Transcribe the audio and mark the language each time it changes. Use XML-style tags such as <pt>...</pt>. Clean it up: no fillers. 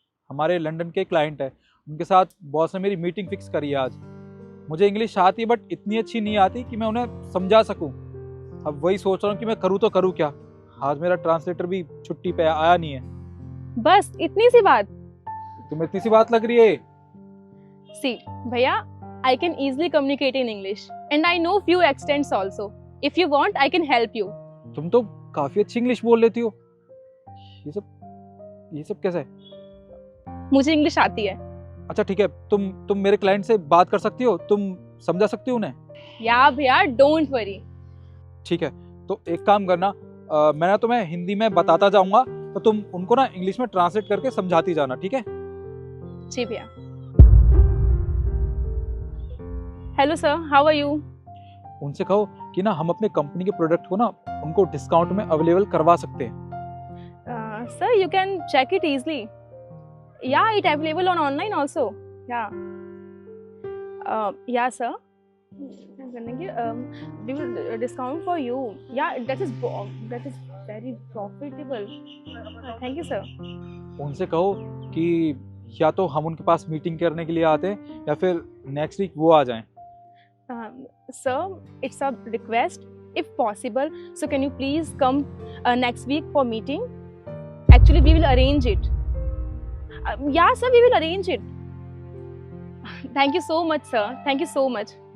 <hi>हमारे लंदन के क्लाइंट है, उनके साथ बॉस ने मेरी मीटिंग फिक्स करी है आज। मुझे इंग्लिश आती है बट इतनी अच्छी नहीं आती कि मैं उन्हें समझा सकूं। अब वही सोच रहा हूँ कि मैं करूँ तो करूँ क्या। आज मेरा ट्रांसलेटर भी छुट्टी पे आया नहीं है। बस इतनी सी बात? तुम्हें इतनी सी बात लग रही है?</hi> <en>सी भैया, I can easily communicate in English and I know few accents also. If you want I can help you.</en> <hi>तुम तो काफी अच्छी इंग्लिश बोल लेती हो। ये सब कैसा है? मुझे इंग्लिश आती है। अच्छा ठीक है, तुम मेरे क्लाइंट से बात कर सकती हो, तुम समझा सकती हो उन्हें?</hi> <en>Yeah भैया don't worry.</en> <hi>ठीक है, तो एक काम करना, मैं ना तुम्हें हिंदी में बताता जाऊंगा, तो तुम उनको ना इंग्लिश में ट्रांसलेट करके समझाती जाना, ठीक है? जी भैया।</hi> <en>Hello sir, how are you?</en> <hi>उनसे कहो कि ना हम अपने कंपनी के प्रोडक्ट को ना उनको डिस्काउंट में अवेलेबल करवा सकते हैं।</hi> <en>Sir you can check it easily, yeah it available on online also. Yeah sir, I'm gonna give discount for you. Yeah, that is very profitable. Thank you, sir.</en> <hi>उनसे कहो कि या तो हम उनके पास मीटिंग करने के लिए आते हैं या फिर नेक्स्ट वीक वो आ जाएं।</hi> <en>Sir, it's a request. If possible, so can you please come next week for meeting? Actually, we will arrange it. Yeah, sir, we will arrange it. Thank you so much, sir. Thank you so much.</en>